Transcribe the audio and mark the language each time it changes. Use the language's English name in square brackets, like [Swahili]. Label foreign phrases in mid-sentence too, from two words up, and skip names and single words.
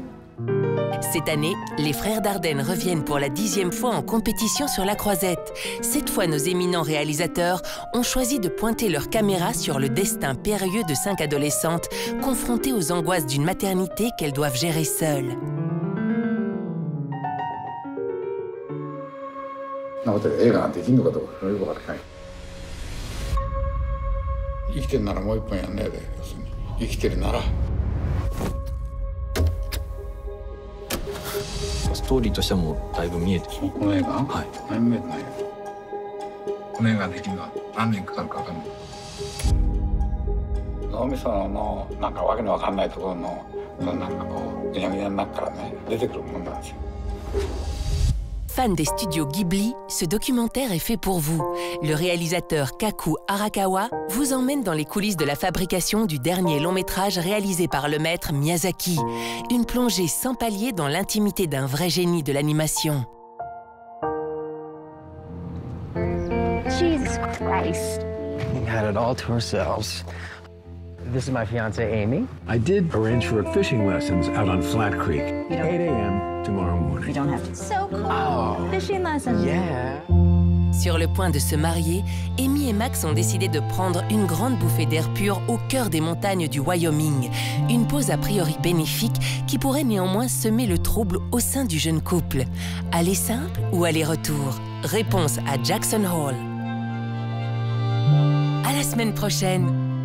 [French] Cette année, les frères Dardenne reviennent pour la 10e fois en compétition sur la Croisette. Cette fois, nos éminents réalisateurs ont choisi de pointer leur caméra sur le destin périlleux de 5 adolescentes confrontées aux angoisses d'une maternité qu'elles doivent gérer seules. [Japanese] 生きてるならもう一本やんねえで、要するに生きてるなら。ストーリーとしてはもうだいぶ見えてる。この映画？はい。何も見えてないよ。この映画できるのは何年かかるか分かんない。脳みそのなんかわけのわかんないところのなんかこうぐにゃぐにゃになったらね出てくるもんなんですよ。 [French] Fan des studios Ghibli, ce documentaire est fait pour vous. Le réalisateur Kaku Arakawa vous emmène dans les coulisses de la fabrication du dernier long-métrage réalisé par le maître Miyazaki. Une plongée sans palier dans l'intimité d'un vrai génie de l'animation. [English] Jesus Christ. We had it all to ourselves. This is my fiancée, Amy. I did arrange for fishing lessons out on Flat Creek. 8 a.m. tomorrow morning. You don't have to. So cool. Oh. Fishing lessons. Yeah. [French] Sur le point de se marier, Amy et Max ont décidé de prendre une grande bouffée d'air pur au cœur des montagnes du Wyoming. Une pause a priori bénéfique qui pourrait néanmoins semer le trouble au sein du jeune couple. Aller simple ou aller-retour? Réponse à Jackson Hole. À la semaine prochaine!